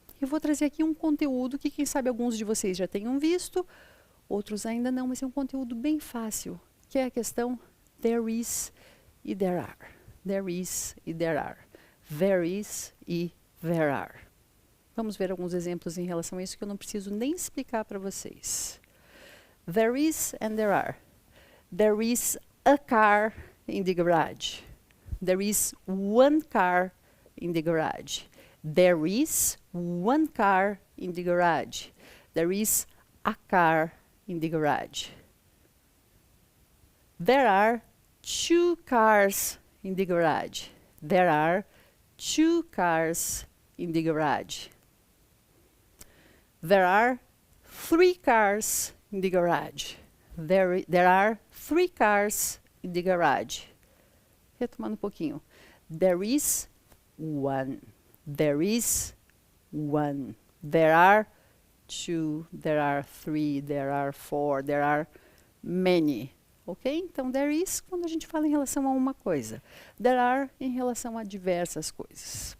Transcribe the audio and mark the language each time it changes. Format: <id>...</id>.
<pt>Eu vou trazer aqui um conteúdo que, quem sabe, alguns de vocês já tenham visto, outros ainda não, mas é um conteúdo bem fácil, que é a questão there is e there are.</pt> <en>There is e there are. There is e there are.</en> <pt>Vamos ver alguns exemplos em relação a isso que eu não preciso nem explicar para vocês.</pt> <en>There is and there are. There is a car in the garage. There is one car in the garage. There is one car in the garage. There is a car in the garage. There are two cars in the garage. There are two cars in the garage. There are three cars in the garage. There are three cars in the garage.</en> <pt>Retomando um pouquinho.</pt> <en>There is one. There is one. There are two. There are three. There are four. There are many. Ok?</en> <pt>Então, there is quando a gente fala em relação a uma coisa. There are em relação a diversas coisas.</pt>